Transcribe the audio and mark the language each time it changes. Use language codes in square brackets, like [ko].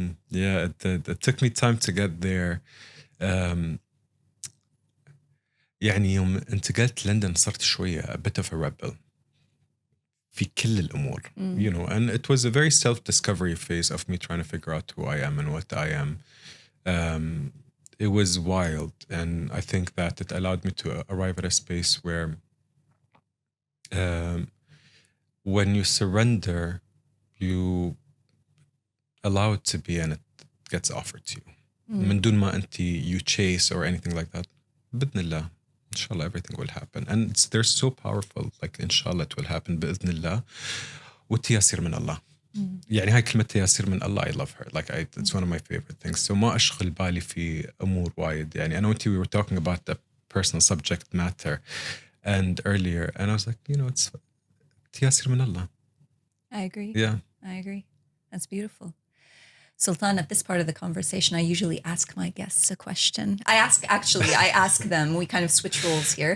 [en] Yeah, it took me time to get there. [ar] يعني يوم انتقلت لندن صرت شوية [en] a bit of a rebel [ar] في كل الأمور. [en] You know, and it was a very self-discovery phase of me trying to figure out who I am and what I am. It was wild, and I think that it allowed me to arrive at a space where when you surrender, you allow it to be and it gets offered to you. [ar] من دون ما أنت [en] you chase or anything like that. [ar] بإذن الله, [en] inshallah, everything will happen. And they're so powerful, like inshallah it will happen [ar] بإذن الله. والتيسير من الله. يعني هاي كلمة تيسير من الله, [en] I love her. Like it's one of my favorite things. [ar] So ما أشغل بالي في أمور وايد. يعني أنا وأنتي [en] we were talking about the personal subject matter and earlier, and I was like, you know, it's [ar] تيسير من الله. [en] I agree. Yeah. I agree. That's beautiful. Sultan, at this part of the conversation, I usually ask my guests a question. I ask them. We kind of switch roles here.